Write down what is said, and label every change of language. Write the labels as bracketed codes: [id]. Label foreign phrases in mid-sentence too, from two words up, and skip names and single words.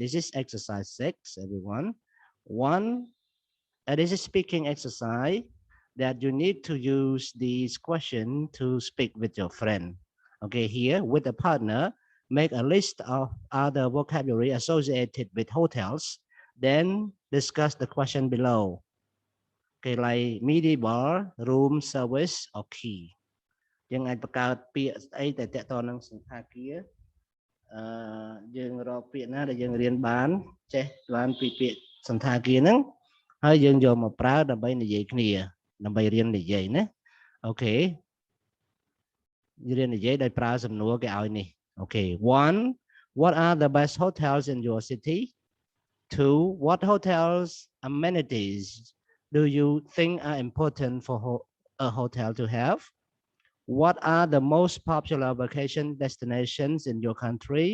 [en] This is exercise 6, everyone. This is speaking exercise that you need to use this question to speak with your friend. Okay, here with a partner, make a list of other vocabulary associated with hotels, then discuss the question below. Okay, like midi bar, room service, or key. [km] យើងអាចបង្កើតពាក្យស្អីតែតកតនឹងសន្តាគារយើងរកពាក្យណាដែលយើងរៀនបានចេះបានពីពាក្យសន្តាគារហ្នឹងហើយយើងយកមកប្រើដើម្បីនិយាយគ្នាដើម្បីរៀននិយាយណាអូខេ រៀននិយាយដោយប្រើសំណួរគេឲ្យនេះអូខេ [en] 1 what are the best hotels in your city 2 what hotels amenities do you think are important for a hotel to have What are the most popular vacation destinations in your country?